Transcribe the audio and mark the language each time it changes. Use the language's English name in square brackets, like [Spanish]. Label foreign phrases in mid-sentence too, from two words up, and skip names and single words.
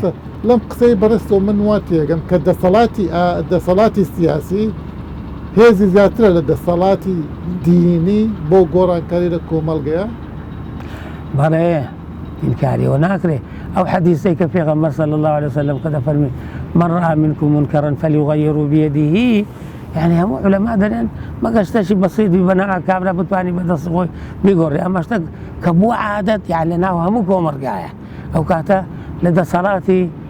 [Central Kurdish] لەم قسەی بەڕستەوە من وا تێگەم کە دەسەڵاتی سیاسی هێزی زیاترە لە دەسەڵاتی دینی بۆ گۆڕانکاری لە کۆمەلگەیە بەڵێ ئینکاریەوە ناکرێ ئەو حەدیثەی کە پێغەمبەر [Arabic] صلی الله عليه وسلم [Central Kurdish] کە دەفەرمێ [Arabic] من رأى منكم منكرا فليغيره بيده [Central Kurdish] يعني هەموو علەما دەرێن مەگەر شتێکی بەسیطی بەناو کابرا بتوانانی بەدەستی خۆی بیگۆڕێ ئەمە شتێک کە بووە عادەت یان لە ناو هەموو کۆمەلگایە ئەو کاتە لە دەسەڵاتی